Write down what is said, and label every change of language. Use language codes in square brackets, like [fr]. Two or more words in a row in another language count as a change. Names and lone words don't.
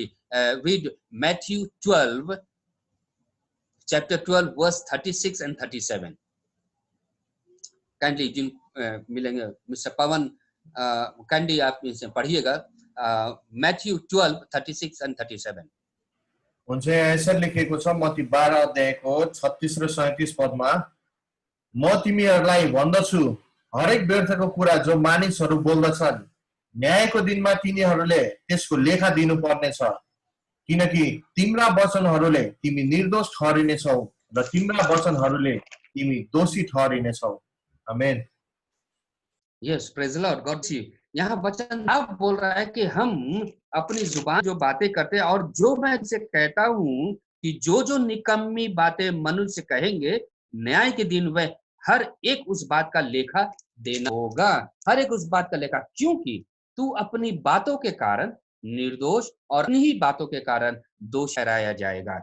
[en] Read Matthew 12 chapter 12 verse 36 and 37. [hi] काइंडली जिन मिलेंगे मिस्टर पवन, काइंडली आप इसे पढ़िएगा। [en] Matthew 12 36 and 37. [ne] हुन्छ, ऐसा लेखेको छ मत्ती 12 अध्यायको 36 र 37 पदमा, म तिमीहरूलाई भन्दछु, हरेक व्यर्थको कुरा जो मानिसहरू बोल्दछन्, न्यायको दिनमा तिनीहरूले त्यसको लेखा दिनुपर्नेछ। किनकि तिम्रा वचनहरूले तिमी निर्दोष ठहरिनेछौ र तिम्रा वचनहरूले तिमी दोषी ठहरिनेछौ। आमेन। [en] यस, Praise the Lord, God see. [hi] यहाँ वचन आप बोल रहा है कि हम अपनी जुबान जो बातें करते हैं, और जो मैं इसे कहता हूँ कि जो जो निकम्मी बातें मनुष्य कहेंगे, न्याय के दिन वह हर एक उस बात का लेखा देना होगा। हर एक उस बात का लेखा, क्योंकि तू अपनी बातों के कारण निर्दोष और इन्हीं बातों के कारण दोष ठहराया जाएगा।